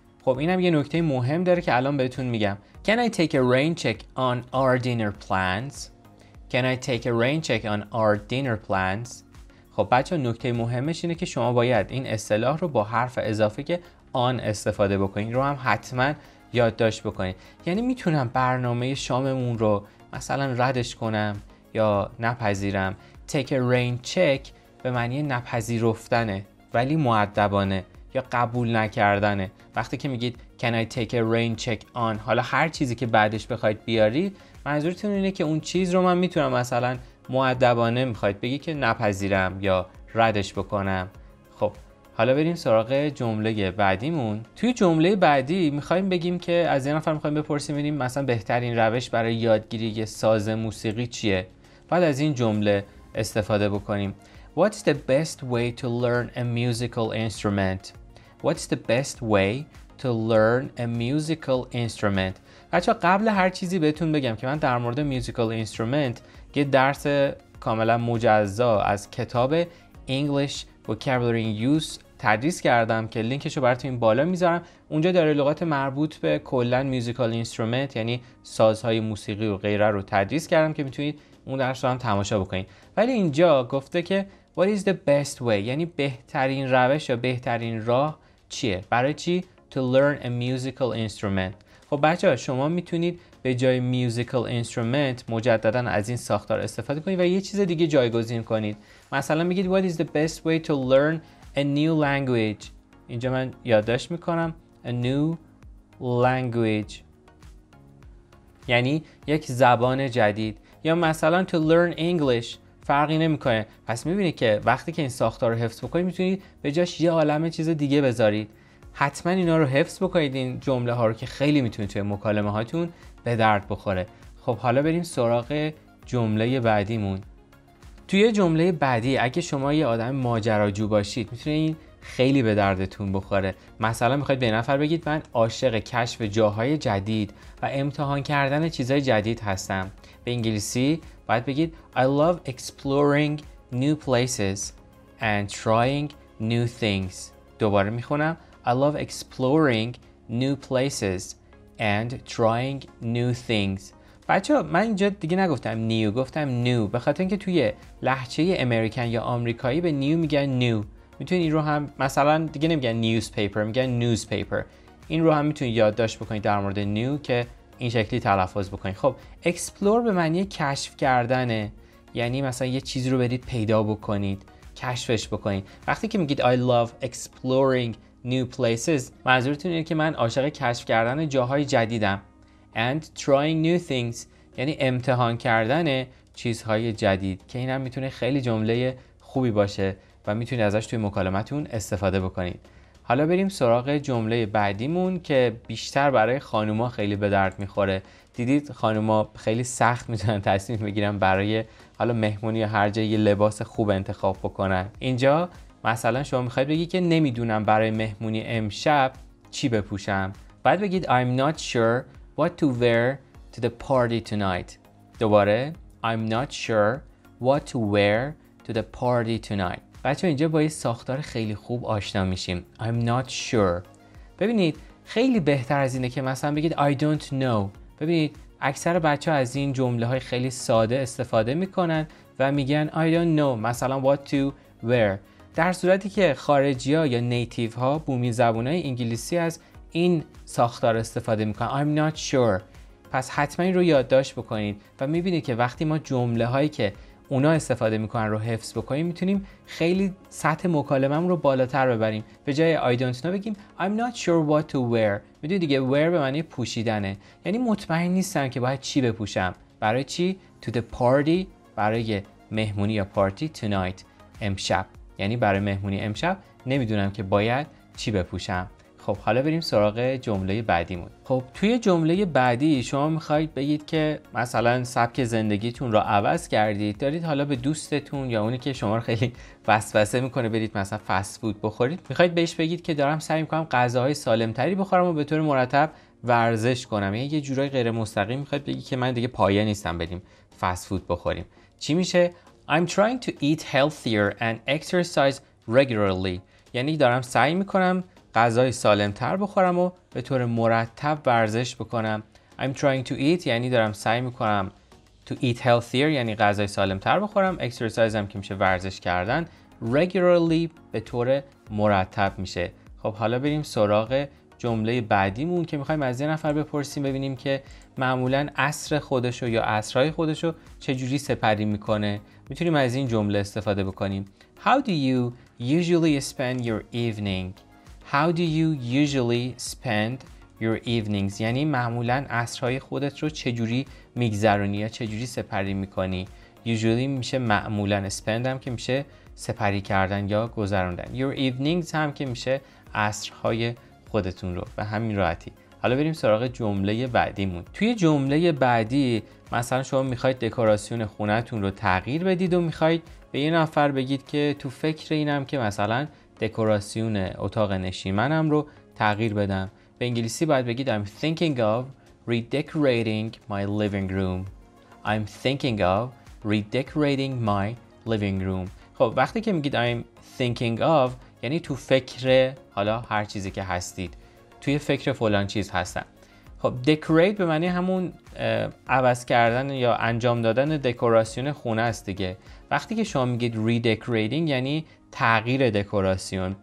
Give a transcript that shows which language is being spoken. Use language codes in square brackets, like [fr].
[fa] خب اینم یه نکته مهم داره که الان بهتون میگم. [en] Can I take a rain check on our dinner plans? Can I take a rain check on our dinner plans? [fa] خب بچه نکته مهمش اینه که شما باید این اصطلاح رو با حرف اضافه که آن استفاده بکنید رو هم حتما یادداشت بکنید. یعنی میتونم برنامه شاممون رو مثلا ردش کنم یا نپذیرم. [en] Take a rain check [fa] به معنی نپذیرفتنه ولی مؤدبانه یا قبول نکردنه. وقتی که میگید [en] Can I take a rain check on، [fa] حالا هر چیزی که بعدش بخواید بیارید منظورتون اینه که اون چیز رو من میتونم مثلا مؤدبانه میخواید بگی که نپذیرم یا ردش بکنم. خب حالا بریم سراغ جمله بعدیمون. توی جمله بعدی میخوایم بگیم که از یه نفر میخوایم بپرسیم ببینیم مثلا بهترین روش برای یادگیری یه ساز موسیقی چیه. بعد از این جمله استفاده بکنیم. [en] What's the best way to learn a musical instrument? What's the best way to learn a musical instrument? [fa] بچه قبل هر چیزی بهتون بگم که من در مورد میوزیکال اینسترومنت یه درس کاملا مجزا از کتاب English Vocabulary Use تدریس کردم که لینکشو براتون این بالا میذارم. اونجا داره لغات مربوط به کلا میوزیکال اینسترومنت یعنی سازهای موسیقی و غیره رو تدریس کردم که میتونید اون درس رو هم تماشا بکنید. ولی اینجا گفته که [en] What is the best way؟ [fa] یعنی بهترین روش یا بهترین راه چیه؟ برای چی؟ [en] To learn a musical instrument. [fa] خب بچه‌ها شما میتونید به جای میوزیکال اینسترومنت مجددا از این ساختار استفاده کنید و یه چیز دیگه جایگزین کنید. مثلا میگید [en] What is the best way to learn a new language؟ [fa] اینجا من یادداشت میکنم [en] a new language [fa] یعنی یک زبان جدید. یا مثلا [en] to learn English [fa] فرقی نمیکنه. پس میبینید که وقتی که این ساختار رو حفظ بکنید میتونید به جاش یه عالمه چیز دیگه بذارید. حتما اینا رو حفظ بکنید این جمله ها رو که خیلی میتونه توی مکالمه هاتون به درد بخوره. خب حالا بریم سراغ جمله بعدیمون. توی جمله بعدی اگه شما یه آدم ماجراجو باشید میتونه این خیلی به دردتون بخوره. مثلا میخواید به نفر بگید من عاشق کشف جاهای جدید و امتحان کردن چیزهای جدید هستم. به انگلیسی باید بگید [en] I love exploring new places and trying new things. [fa] دوباره میخونم [en] I love exploring new places and trying new things. [fa] بچه‌ها من اینجا دیگه نگفتم نیو، گفتم نیو به خاطر اینکه توی لهجه امریکن یا آمریکایی به نیو میگن نیو. میتونید این رو هم مثلا دیگه نمیگن نیوزپیپر، میگن نیوزپیپر. این رو هم میتونید یادداشت بکنید در مورد نیو که این شکلی تلفظ بکنید. خب اکسپلور به معنی کشف کردنه. یعنی مثلا یه چیزی رو برید پیدا بکنید، کشفش بکنید. وقتی که میگید [en] I love exploring new places [fa] منظورتون اینه که من عاشق کشف کردن جاهای جدیدم. [en] And trying new things [fa] یعنی امتحان کردن چیزهای جدید که این هم میتونه خیلی جمله خوبی باشه و میتونید ازش توی مکالمتون استفاده بکنید. حالا بریم سراغ جمله بعدیمون که بیشتر برای خانوما خیلی به درد میخوره. دیدید خانوما خیلی سخت میتونن تصمیم بگیرن برای حالا مهمونی یا هر جایی لباس خوب انتخاب بکنن. اینجا مثلا شما میخواید بگی که نمیدونم برای مهمونی امشب چی بپوشم. بعد بگید [en] I'm not sure what to wear to the party tonight. [fa] دوباره [en] I'm not sure what to wear to the party tonight. [fa] بچه اینجا با یه ساختار خیلی خوب آشنا میشیم. [en] I'm not sure. [fa] ببینید خیلی بهتر از اینه که مثلا بگید [en] I don't know. [fa] ببینید اکثر بچه ها از این جمله های خیلی ساده استفاده میکنن و میگن [en] I don't know [fa] مثلا [en] what to wear. [fa] در صورتی که خارجی ها یا نیتیو ها بومی زبون های انگلیسی از این ساختار استفاده میکنن [en] I'm not sure. [fa] پس حتما این رو یادداشت بکنید و میبینید که وقتی ما جمله هایی که اونا استفاده میکنن رو حفظ بکنیم، میتونیم خیلی سطح مکالمه‌مون رو بالاتر ببریم. به جای [en] I don't know [fa] بگیم [en] I'm not sure what to wear. [fa] میدونید دیگه wear به معنی پوشیدنه، یعنی مطمئن نیستم که باید چی بپوشم. برای چی؟ [en] To the party، [fa] برای مهمونی یا پارتی. Tonight، امشب، یعنی برای مهمونی امشب نمیدونم که باید چی بپوشم. خب حالا بریم سراغ جمله بعدیمون. خب توی جمله بعدی شما میخواید بگید که مثلا سبک زندگیتون رو عوض کردید، دارید حالا به دوستتون یا اونی که شما رو خیلی وسوسه میکنه برید مثلا فست فود بخورید، میخواید بهش بگید که دارم سعی میکنم غذاهای سالمتری بخورم و به طور مرتب ورزش کنم. یعنی یه جورای غیر مستقیم میخواید بگید که من دیگه پایه نیستم بریم فست فود بخوریم. چی میشه؟ [en] I'm trying to eat healthier and exercise regularly. [fa] یعنی دارم سعی میکنم غذای سالمتر بخورم و به طور مرتب ورزش بکنم. [en] I'm trying to eat [fa] یعنی دارم سعی میکنم [en] to eat healthier [fa] یعنی غذای سالمتر بخورم. exercise هم که میشه ورزش کردن. regularly به طور مرتب میشه. خب حالا بریم سراغ جمله بعدیمون که میخوایم از یه نفر بپرسیم ببینیم که معمولاً عصر خودشو یا عصرهای خودشو چجوری سپری میکنه. میتونیم از این جمله استفاده بکنیم. [en] How do you usually spend your evening? How do you usually spend your evenings؟ [fa] یعنی معمولاً عصرهای خودت رو چجوری میگذرونی یا چجوری سپری میکنی. usually میشه معمولاً، spend هم که میشه سپری کردن یا گذروندن. [en] your evenings [fa] هم که میشه عصرهای خودتون رو، به همین راحتی. حالا بریم سراغ جمله بعدیمون. توی جمله بعدی مثلا شما میخواید دکوراسیون خونه‌تون رو تغییر بدید و میخواید به یه نفر بگید که تو فکر اینم که مثلا دکوراسیون اتاق نشیمنم رو تغییر بدم. به انگلیسی باید بگید [en] I'm thinking of redecorating my living room. I'm thinking of redecorating my living room. [fa] خب وقتی که میگید [en] I'm thinking of [fa] یعنی تو فکر حالا هر چیزی که هستید، توی فکر فلان چیز هستم. خب decorate به معنی همون عوض کردن یا انجام دادن دکوراسیون خونه است دیگه. وقتی که شما میگید redecorating یعنی تغییر دکوراسیون.